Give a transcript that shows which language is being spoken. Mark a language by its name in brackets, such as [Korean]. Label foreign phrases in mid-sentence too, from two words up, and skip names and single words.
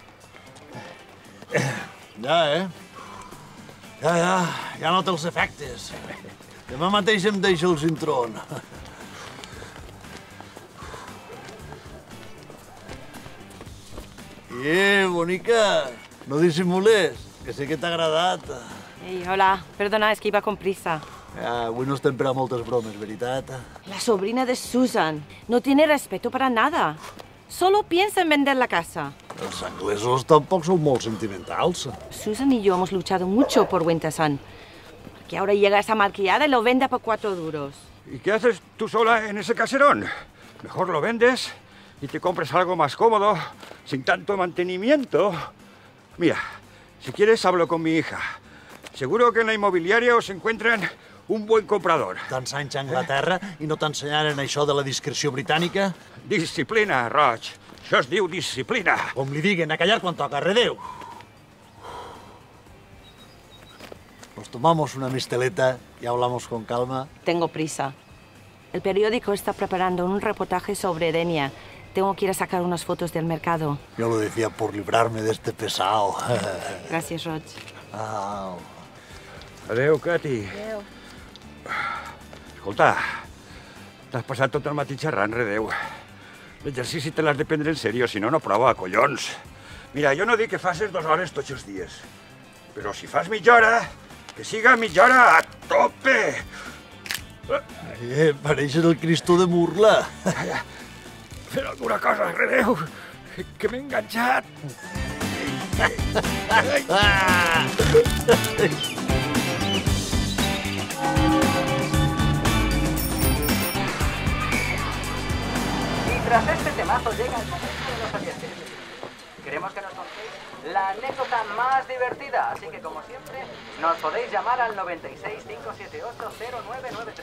[Catalan] Ja nota els efectes. Demà mateix em deixa el cintrón. Bonica, no dissimules, que sé que t'ha agradat. [Spanish] Hey, hola. Perdona, es que iba con prisa. [Catalan] Avui no estem per a moltes bromes, veritat? [Spanish] La sobrina de Susan no tiene respeto para nada. Solo piensa en vender la casa. [Catalan] Els anglesos tampoc són molt sentimentals. [Spanish] Susan y yo hemos luchado mucho por Wintersun. Porque ahora llega esa malcriada y lo vende por 4 duros. ¿Y qué haces tú sola en ese caserón? Mejor lo vendes y te compres algo más cómodo, sin tanto mantenimiento. Mira, si quieres hablo con mi hija. Seguro que en la inmobiliaria os encuentran un buen comprador. [Catalan] Tants anys a Anglaterra i no t'ensenyaren això de la discreció britànica? Disciplina, Roig. Això es diu disciplina. Com li diguen, a callar quan toca, redeu. [Spanish] Nos tomamos una misteleta y hablamos con calma. Tengo prisa. El periódico está preparando un reportaje sobre Denia. Tengo que ir a sacar unas fotos del mercado. Yo lo decía por librarme de este pesado. Gracias, Roig. [Catalan] Adéu, Cati. Adéu. Escolta, t'has passat tot el matí xerrant, redeu. L'exercici te l'has de prendre en sèrio, si no, no prova, collons. Mira, jo no dic que facis 2 hores tots els dies, però si fas mitja hora, que siga mitja hora a tope. Pareixes el Cristo de Murla. Fer alguna cosa, redeu, que m'he enganxat. [Spanish] Tras este temazo llega el momento de los oyentes. Queremos que nos contéis la anécdota más divertida, así que como siempre, nos podéis llamar al 96 578 0993.